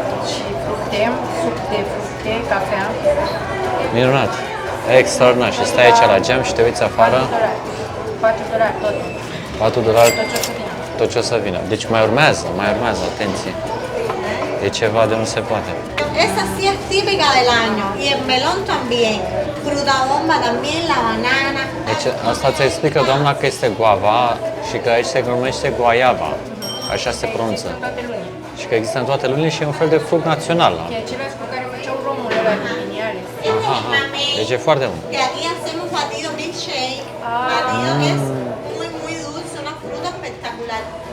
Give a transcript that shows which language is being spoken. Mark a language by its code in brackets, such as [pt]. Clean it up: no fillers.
[ro] Și fructe, suc de fructe, cafea. Minunat! Extraordinar. Și stai aici la geam și te uiți afară. $4 tot. $4. Tot ce o să vină. Tot ce o să vină. Deci mai urmează, atenție. E ceva de nu se poate. [es] Esa sí es típica del año y el melón también. Fruta bomba también, la banana. [ro] Deci asta ți explică doamna că este guava și că aici se numește guayaba. Așa se pronunță. Toate lunile. Și că există în toate lunile și e un fel de fruct național. E același cu care făceau romul ăla din Liniares. Aha. Deci e foarte bun. [es] Que aquí hacemos batido milkshake. Batido que es muy, muy dulce, una fruta espectacular.